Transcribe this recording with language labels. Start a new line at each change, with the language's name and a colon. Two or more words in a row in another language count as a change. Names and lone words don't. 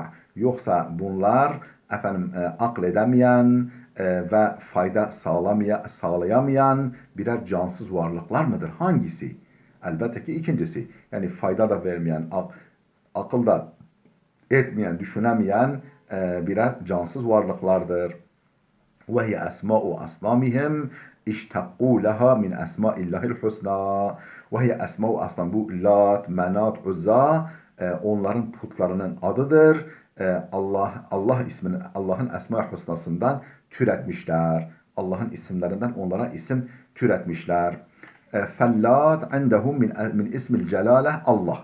Turkish: Yoksa bunlar akledemeyen ve fayda sağlayamayan birer cansız varlıklar mıdır? Hangisi? Elbette ki ikincisi. Yani fayda da vermeyen, akıl da etmeyen, düşünemeyen birer cansız varlıklardır.
Arabic: وهي أسماء أصنامهم اشتقوا لها من أسماء الله الحسنى. وهي أسماء أصنام,
Turkish: bu Lat, Menat, Uzza onların putlarının adıdır. Allah ismini Allah'ın Esma-i Hüsnasından türetmişler. Allah'ın isimlerinden onlara isim türetmişler.
Arabic: فاللات عندهم من اسم الجلالة الله.